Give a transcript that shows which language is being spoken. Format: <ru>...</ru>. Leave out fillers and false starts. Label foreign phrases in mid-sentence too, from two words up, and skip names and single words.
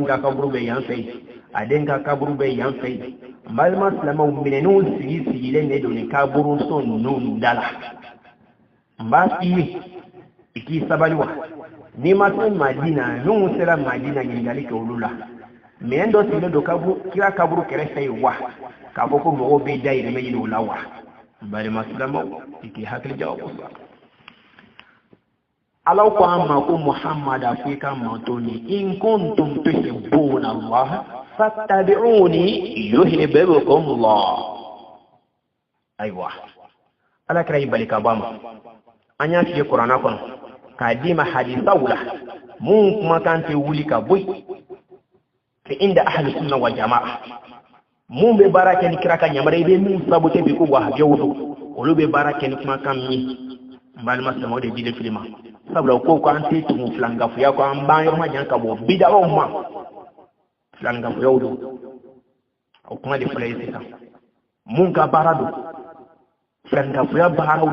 <bm>ka kaburu bɛ yan fɛ yen a den ka kaburu bɛ yan fɛ yen n balima silamɛw minɛnenw sigilen de don nin kaburu so ninnu da la n b'a f'i ye i k'i sabali wa n'i ma se Madina n'u sera Madina ɲininkali kɛ olu la minɛn dɔ sigilen don kira kaburu kɛrɛfɛ yen wa k'a fɔ ko mɔgɔw bɛ dahirimɛ ɲini o la wa n balima silamɛw i k'i hakili jagabɔ Alaw ko an ma ko Muhammad a fɔ i ka manto ni</bm> <ar>إن كنتم تحبون الله فاتبعوني يحببكم الله</ar> <bm>ayiwa Ala kɛra i bali ka bɔ a ma an y'a f'i ye kuranna kɔnɔ k'a d'i ma hadisaw la mun kumakan tɛ wuli ka bɔ yen fi</bm> <ar>عند أهل السنة والجماعة</ar> <bm>mun bɛ baara kɛ ni kira ka yamaruya i bɛ min sabote bi ko wahabiyaw don olu bɛ baara kɛ ni kumakan min ye n balima silamɛw de dilen fili ma sabula u ko k'an tɛ tugu filangafuya ko an b'an yɔrɔ ma jan ka bɔ bidaw ma filangafuyaw don o kuma de fɔla ye sisan mun ka baara don filangafuya baaraw</bm>